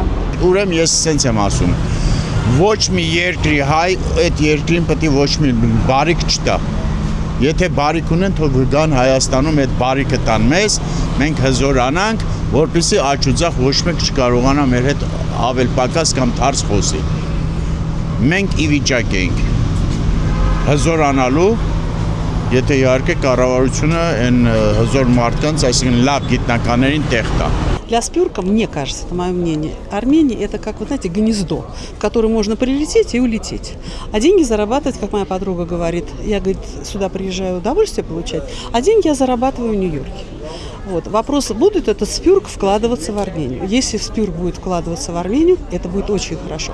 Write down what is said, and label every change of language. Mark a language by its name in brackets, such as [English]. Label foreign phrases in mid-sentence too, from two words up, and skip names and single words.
[Armenian] Ուրեմն ես սենց եմ ասում, ոչ մի երկրի հայ այդ երկրին պետք է ոչ մի բարիք չտա։ Եթե բարիք ունեն, թող գան Հայաստանում այդ բարիքը տան մեզ, մենք հզորանանք, որպեսզի աճուձախ ոչ մեկ չկարողանա մեր հետ ավել պակաս կամ թարս խոսի։ Մենք ի վիճակ ենք հզորանալու, եթե իհարկե կառավարությունը այն հզոր մարդկանց, այսինքն լավ գիտնականներին տեղ տա։ [Russian] Для спюрка, мне кажется, это мое мнение, Армения это как, вы знаете, гнездо, в которое можно прилететь и улететь. А деньги зарабатывать, как моя подруга говорит, я, говорит, сюда приезжаю удовольствие получать, а деньги я зарабатываю в Нью-Йорке. Вот. Вопрос, будет этот спюрк вкладываться в Армению. Если спюрк будет вкладываться в Армению, это будет очень хорошо.